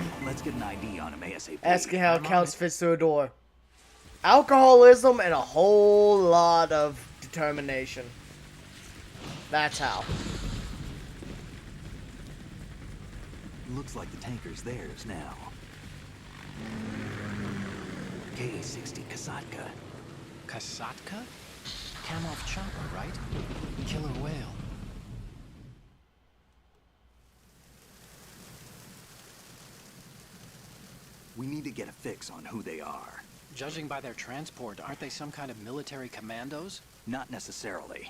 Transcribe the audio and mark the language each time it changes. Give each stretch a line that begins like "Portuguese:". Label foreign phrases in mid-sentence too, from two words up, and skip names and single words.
English: Let's get an ID on him ASAP. Asking how it I'm on counts it. fits through a door. Alcoholism and a whole lot of determination. That's how. Looks like the tanker's theirs now. KA-60 Kasatka. Kasatka? Kamov chopper, right? Killer whale. We need to get a fix on who they are. Judging by their transport, aren't they some kind of military commandos? Not necessarily.